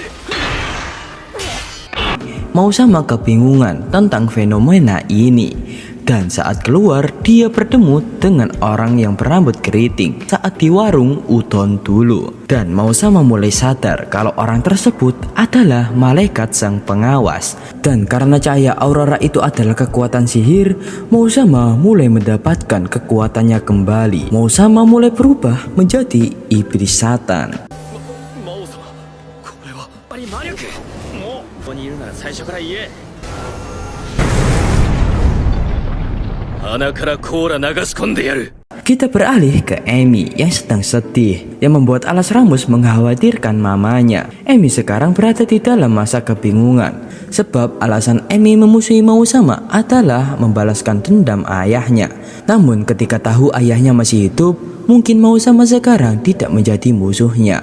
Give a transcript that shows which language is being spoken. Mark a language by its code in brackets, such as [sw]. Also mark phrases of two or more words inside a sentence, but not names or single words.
[id] Mausama kebingungan tentang fenomena ini, dan saat keluar dia bertemu dengan orang yang berambut keriting saat di warung udon dulu. Dan Mausama mulai sadar kalau orang tersebut adalah malaikat sang pengawas. Dan karena cahaya aurora itu adalah kekuatan sihir, Mausama mulai mendapatkan kekuatannya kembali. Mausama mulai berubah menjadi iblis Satan. [ja] 魔王様、これはやっぱり魔力。もうここにいるなら最初から言え。鼻からコーラ流し込んでやる。 [id] Kita beralih ke Emi yang sedang sedih, yang membuat Alas Ramus mengkhawatirkan mamanya. Emi sekarang berada di dalam masa kebingungan, sebab alasan Emi memusuhi Mausama adalah membalaskan dendam ayahnya. Namun ketika tahu ayahnya masih hidup, mungkin Mausama sekarang tidak menjadi musuhnya.